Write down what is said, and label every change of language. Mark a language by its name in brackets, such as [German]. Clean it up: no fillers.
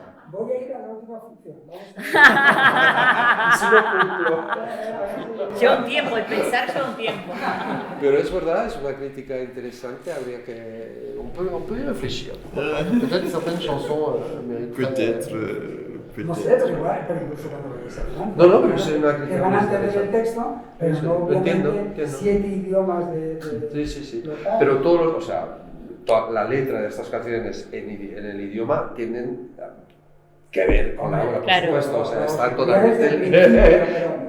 [Spanish] Voy a ir a la última función. Lleva un tiempo, el pensar lleva un tiempo. Pero es verdad, es una crítica interesante, habría que... [French] On peut y réfléchir. Peut-être certaines chansons Peut-être. [Spanish] No sé, pero igual, pero incluso cuando lo dices, ¿no? No, pero es una crítica. Que van a entender el texto, pero no obviamente 7 idiomas de... Sí. Pero todos los... O sea, la letra de estas canciones en el idioma tienen que ver con la obra, por supuesto, o sea, están totalmente...